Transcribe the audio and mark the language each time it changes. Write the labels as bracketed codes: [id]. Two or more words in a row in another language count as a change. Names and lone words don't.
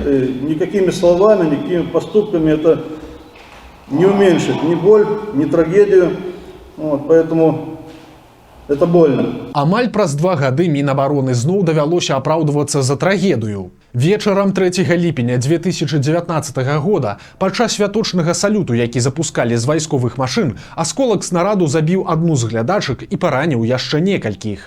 [ru] И никакими словами, никакими поступками это не уменьшит ни боль, ни трагедию. Вот, поэтому это больно. [be] Амаль праз 2 гады Мінабароны зноў давялося апраўдвацца за трагедыю. Вечарам 3 ліпеня 2019 года падчас святочнага салюту, які запускалі з вайсковых машын, асколак снараду забіў адну з глядачак і параніў яшчэ некалькіх.